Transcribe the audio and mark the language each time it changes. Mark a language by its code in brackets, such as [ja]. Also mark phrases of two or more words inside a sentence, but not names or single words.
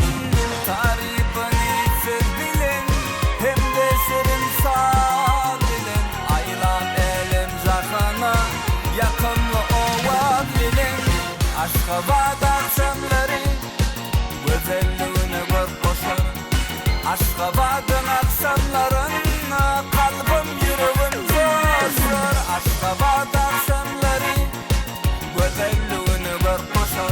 [tk] Tarypyny söz bilen hem-de şirin saz bilen aýlap elem jahana ýakynly owaz bilen. Aşgabat akşamlary gözelligine göz koşar. [tr] Aşgabat'ın akşamlarına kalbim yüreğim coşar. Aşgabat akşamları güzelliğine göz koşar.